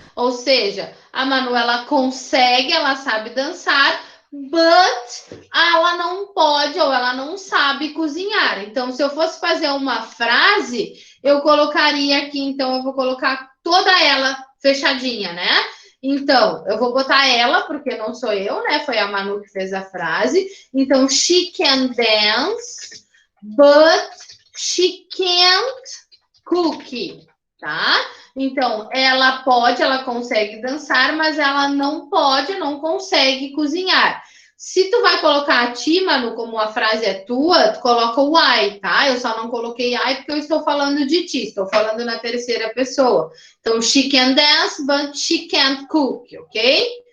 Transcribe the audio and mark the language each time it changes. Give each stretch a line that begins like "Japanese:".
Portuguese: Ou seja, a Manuela consegue, ela sabe dançar, but ela não pode ou ela não sabe cozinhar. Então, se eu fosse fazer uma frase, eu colocaria aqui, então eu vou colocar toda ela fechadinha, né? Então, eu vou botar ela, porque não sou eu, né? Foi a Manu que fez a frase.
English: Então, she can dance, but she can't cook, tá?
Portuguese: Então, ela pode, ela consegue dançar, mas ela não pode, não consegue cozinhar. Se tu vai colocar a ti, Manu, como a frase é tua, tu coloca o I, tá? Eu só não coloquei I porque eu estou falando de ti, estou falando na terceira pessoa.
English: Então, she can dance, but she can't cook, ok?